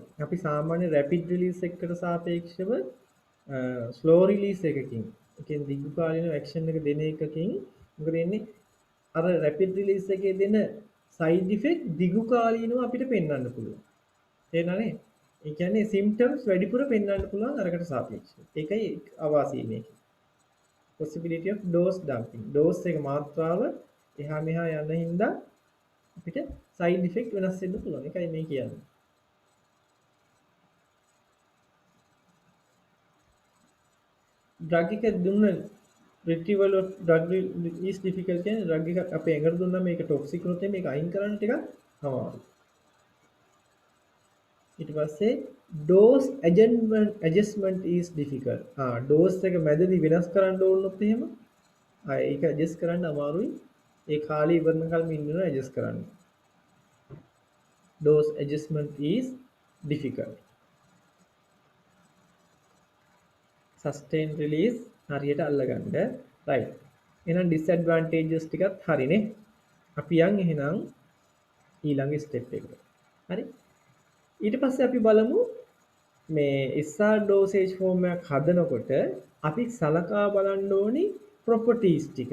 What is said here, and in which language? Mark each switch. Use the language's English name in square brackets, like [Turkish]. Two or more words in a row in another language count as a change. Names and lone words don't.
[Sinhala] අපි සාමාන්‍ය [English] rapid release [Sinhala] එකකට සාපේක්ෂව [English] slow release [Sinhala] එකකින් ඒ කියන්නේ දිගු කාලින action එක දෙන එකකින් මොකද වෙන්නේ අර [English] rapid release [Sinhala] එකේ දෙන [English] side effect [Sinhala] දිගු කාලීනව අපිට පෙන්වන්න පුළුවන්. තේරෙනවනේ? ඒ කියන්නේ symptoms වැඩිපුර පෙන්වන්න පුළුවන් අරකට සාපේක්ෂව. ඒකයි අවාසිය මේකේ. [English] possibility of dose dumping. [Sinhala] dose එක මාත්‍රාව එහා මෙහා යන හින්දා අපිට [English] side effect [Sinhala] වෙනස් වෙන්න පුළුවන්. ඒකයි මේ කියන්නේ. drug එක දුන්න [English] retrieval of drug is difficult [Sinhala] කියන්නේ drug එක අපේ ඇඟට දුන්නා මේක toxic වුණොත් මේක අයින් කරන්න ටිකක් අමාරුයි. ඊට පස්සේ [English] dose adjustment is difficult. [Sinhala] dose එක මැදදී වෙනස් කරන්න ඕනොත් එහෙම ඒක adjust කරන්න අමාරුයි. ඒ කාලේ ඉවරනකල්ම ඉන්නවා ඇඩ්ජස්ට් කරන්න. [English] Those adjustment is difficult. Sustain release [Sinhala] හරියට අල්ලගන්න. right. එහෙනම් disadvantages ටිකත් හරිනේ. අපි යන් එහෙනම් ඊළඟ ස්ටෙප් එකට. හරි. ඊට පස්සේ අපි බලමු මේ [English] SR dosage form [Sinhala] එකක් හදනකොට අපි සලකා බලන්න ඕනි properties ටික.